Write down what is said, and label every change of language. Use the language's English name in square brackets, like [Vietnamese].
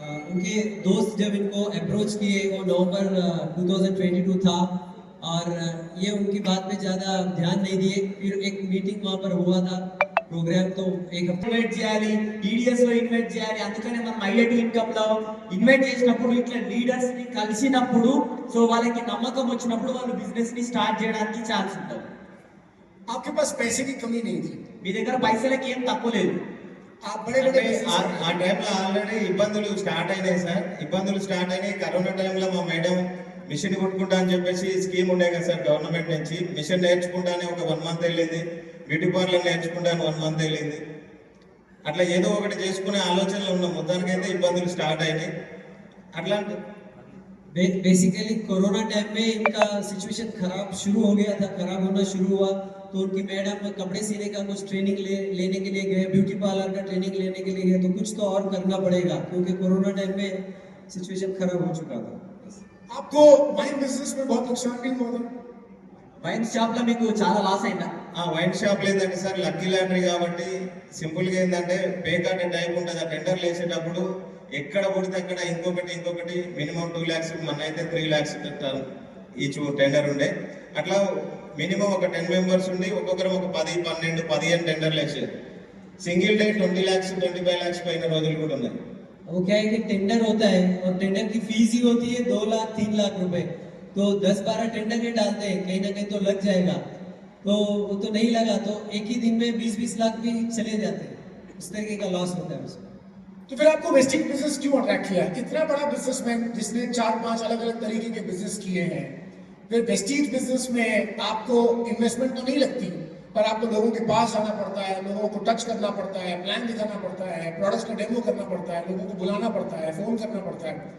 [Hindi] उनके दोस्त जब इनको अप्रोच किए वो नवंबर 2022 था और ये उनकी बात पे ज़्यादा ध्यान नहीं दिए। फिर एक मीटिंग वहाँ पर हुआ था प्रोग्राम, तो एक हफ्ते [Telugu] ఇన్వైట్ చేయాలి, టీడీఎస్ లో ఇన్వైట్ చేయాలి. అందుకనే మనం ఐఐటి ఇన్కమ్ లో ఇన్వైట్ చేసినప్పుడు ఇట్లా లీడర్స్ ని కలిసినప్పుడు సో వాళ్ళకి నమ్మకం వచ్చినప్పుడు వాళ్ళు బిజినెస్ ని స్టార్ట్ చేయడానికి ఛాన్స్ ఉంటుంది. [Hindi] आपके पास पैसे की कमी नहीं थी, [Telugu] మీ దగ్గర పైసలకి ఏం తక్కువ లేదు. [Hindi] आप बड़े [Telugu] అంటే [Hindi] बड़े [Telugu] ఆ టైంలో ఆల్రెడీ ఇబ్బందులు స్టార్ట్ అయినాయి సార్. ఇబ్బందులు స్టార్ట్ అయినాయి కరోనా టైంలో. మా మేడం మిషన్ కుట్టుకుంటా అని చెప్పేసి స్కీమ్ ఉండే కదా సార్ గవర్నమెంట్ నుంచి. మిషన్ నేర్చుకుంటానే ఒక 1 మంత్ వెళ్ళింది, బ్యూటీ పార్లర్ నేర్చుకుంటాను 1 మంత్ వెళ్ళింది. అట్లా ఏదో ఒకటి చేసుకునే ఆలోచనలో ఉన్నాం. మొత్తానికైతే ఇబ్బందులు స్టార్ట్ అయినాయి. అట్లాంటి [Hindi] बेसिकली कोरोना टाइम में इनका सिचुएशन खराब शुरू हो गया था, खराब होना शुरू हुआ। तो उनकी मैडम कपड़े सीने का कुछ ट्रेनिंग लेने के लिए गए, ब्यूटी पार्लर का ट्रेनिंग लेने के लिए गए। तो कुछ तो और करना पड़ेगा क्योंकि कोरोना टाइम में सिचुएशन खराब हो चुका था। आपको वाइन बिजनेस में बहुत नुकसान नहीं हुआ था? [Telugu] వైన్ షాప్ లో మీకు చాలా లాస్ అయిందా? ఆ వైన్ షాప్ లేదంటే సార్ లక్కీ లాటరీ కాబట్టి సింపుల్ గా ఏంటంటే పే కార్డ్ టైప్ ఉంటుంది. ఆ టెండర్లు వేసేటప్పుడు ఎక్కడ పడితే అక్కడ ఇంకొకటి మినిమం 2 lakhs, మన అయితే 3 lakhs పెట్టారు ఈచ్ టెండర్ ఉండే. అట్లా మినిమం ఒక 10 members ఉండి ఒక్కొక్కరు ఒక 10, 12, 15 టెండర్లు వేసారు. సింగిల్ డే 20 lakhs, 25 lakhs పైన రోజులు కూడా ఉన్నాయి. [Hindi] वो क्या है कि टेंडर होता है और टेंडर की फीस ही होती है 2 लाख 3 लाख रुपए। तो 10-12 टेंडर के डालते हैं, कहीं ना कहीं तो लग जाएगा। तो वो तो नहीं लगा तो एक ही दिन में 20-20 लाख भी चले जाते हैं, उस तरीके का लॉस होता है उसमें। तो फिर आपको वेस्टिंग बिजनेस क्यों अट्रैक्ट किया? इतना बड़ा बिजनेसमैन जिसने 4-5 अलग अलग तरीके के बिजनेस किए हैं, फिर वेस्टीज बिजनेस में आपको इन्वेस्टमेंट तो नहीं लगती, पर आपको लोगों के पास जाना पड़ता है, लोगों को टच करना पड़ता है, प्लान दिखाना पड़ता है, प्रोडक्ट्स का डेमो करना पड़ता है, लोगों को बुलाना पड़ता है, फोन करना पड़ता है।